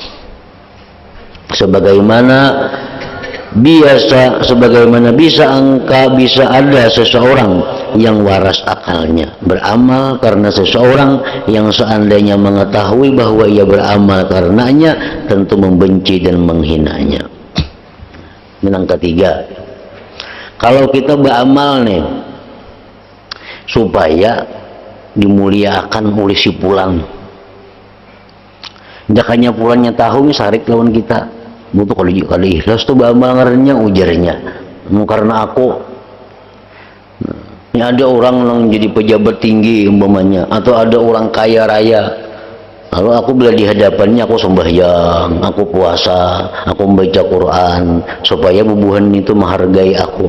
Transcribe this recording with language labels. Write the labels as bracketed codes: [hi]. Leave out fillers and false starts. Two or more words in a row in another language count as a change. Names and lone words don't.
[id] Sebagaimana bisa ada seseorang yang waras akalnya beramal karena seseorang yang seandainya mengetahui bahwa ia beramal karenanya, tentu membenci dan menghinanya. [bjn] Yang ketiga, kalau kita beramal nih supaya dimuliakan oleh si pulang, jakanya pulangnya tahu sarik lawan kita, butuh kali ikhlas tuh beramal ngarannya, ujarnya karena aku. [id] Ini ada orang yang jadi pejabat tinggi umpamanya, atau ada orang kaya raya, lalu aku bila di hadapannya aku sembahyang, aku puasa, aku membaca Quran, supaya bubuhan itu menghargai aku.